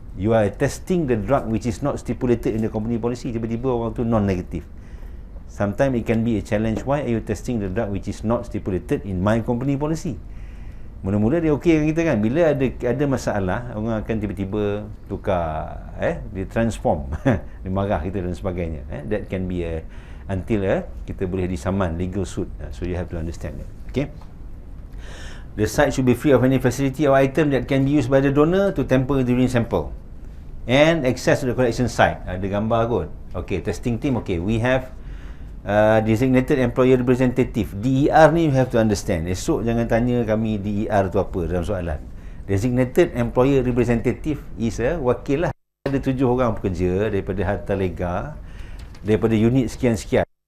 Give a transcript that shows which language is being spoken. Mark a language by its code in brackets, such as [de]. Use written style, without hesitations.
[en] You are testing the drug which is not stipulated in the company policy, [ms] tiba-tiba orang tu [en] non-negative. Sometimes it can be a challenge, why are you testing the drug which is not stipulated in my company policy? [ms] Mula-mula dia okey dengan kita kan, bila ada masalah, orang akan tiba-tiba tukar, dia transform, dia marah kita dan sebagainya. [en] That can be until [ms] kita boleh disaman, [en] legal suit. So you have to understand that. Okay. The site should be free of any facility or item that can be used by the donor to tamper the urine sample, and access to the collection site. [ms] Ada gambar kot. [en] Okay, testing team. Okay, we have designated employer representative. [ms] DER ni [en] you have to understand. [ms] Esok jangan tanya kami DER tu apa dalam soalan. [en] Designated employer representative is [ms] wakil lah. Ada 7 orang pekerja daripada harta lega, daripada unit sekian-sekian.